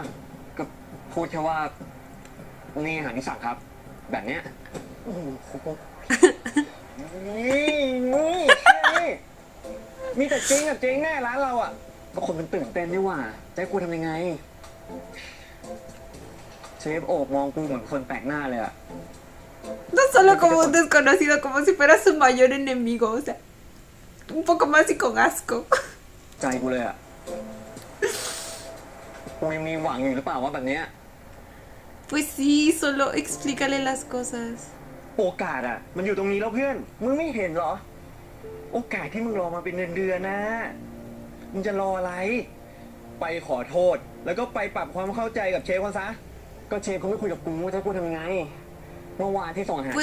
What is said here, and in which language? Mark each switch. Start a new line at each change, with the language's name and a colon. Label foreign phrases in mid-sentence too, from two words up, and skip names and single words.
Thai: ก็พูดแค่ว่า นี่อาหารที่สั่งครับ แบบเนี้ย นี่มีแต่เจ๊งกับเจ๊งแน่ร้านเราอ่ะ ก็คนมันตื่นเต้นนี่หว่าจะให้กูทำยังไง เชฟโอบมองกูเหมือนคนแปลกหน้าเลยอะ
Spanish: No solo como un desconocido, como si fuera su mayor enemigo, o sea, un poco más y con asco.
Thai: ใจกูเลยอะกูยังมีหวังอยู่หรือเปล่าว่าแบบเนี้ย
Spanish: Pues sí, solo explícale las cosas.
Thai: โอกาสอ่ะ มันอยู่ตรงนี้แล้วเพื่อน มึงไม่เห็นเหรอ โอกาสที่มึงรอมาเป็นเดือนๆนะ มึงจะรออะไร ไปขอโทษ แล้วก็ไปปรับความเข้าใจกับเชฟเขาซะ ก็เชฟเขาไม่คุยกับกูจะให้กูทำยังไง เมื่อวานที่ส่งอาหาร